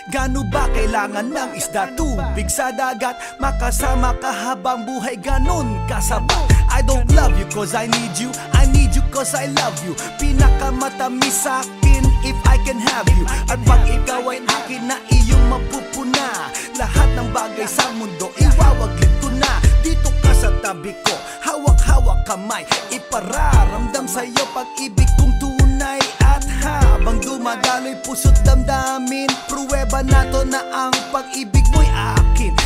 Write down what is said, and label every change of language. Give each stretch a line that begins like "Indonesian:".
Filipino: Gano ba kailangan ng isda, tubig sa dagat? Makasama ka habang buhay, ganon kasabat.
English: I don't love you cause I need you, I need you cause I love you.
Filipino: Pinakamatamis sa'kin
English: if I can have you.
Filipino: At pag ikaw ay akin na iyong mapupuna, lahat ng bagay sa mundo iwawaglit ko na. Dito ka sa tabi ko, hawak-hawak kamay, ipararamdam sa'yo pag-ibig kong tunay. At habang dumadaloy puso't damdamin, pruweba na to na ang pag-ibig mo'y akin.